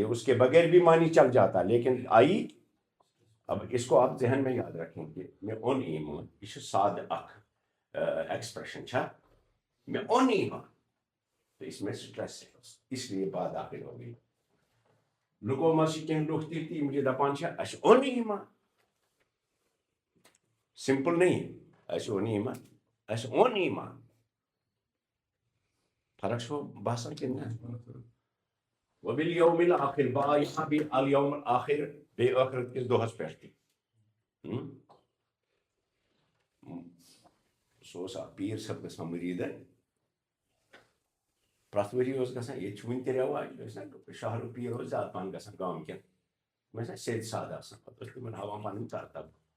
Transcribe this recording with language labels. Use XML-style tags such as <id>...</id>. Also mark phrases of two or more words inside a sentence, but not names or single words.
<ur>اس کے بغیر بھی معنی چل جاتا، لیکن آئی. اب اس کو آپ ذہن میں یاد رکھیں کہ میں اون ایمان، یہ سادہ</ur> <ks>اخ ایکسپریشن چھا،</ks> <ur>میں اون ایمان، تو اس میں سٹریس ہے، اس لیے بات داخل ہو گئی. لوگوں میں سے کہیں لوگ تھی مجھے</ur> <ks>دپان چھا</ks> <ur>اس اون ایمان، سمپل نہیں ہے اس اون ایمان، اس اون ایمان.</ur> <ks>فرق چھو باسان کہ نہ؟</ks> <ar>وبالیوم الاخر،</ar> <ur>با یہاں بھی</ur> <ar>الیوم الاخر</ar> <ks>بے آخرت کس دۄہس پٮ۪ٹھ تہِ. سُہ اوس اکھ پیٖر صٲب گژھان مٔریٖدن، پرٛٮ۪تھ ؤری اوس گژھان، ییٚتہِ چھُ وٕنہِ تہِ رٮ۪واج، ٲسۍ نا شہرُک پیٖر اوس زیادٕ پہن گژھان گامہٕ کٮ۪ن، تِم ٲسۍ نا سیٚدۍ سادٕ آسان، پتہٕ اوس تِمن ہاوان پنٕنۍ کرتب.</ks>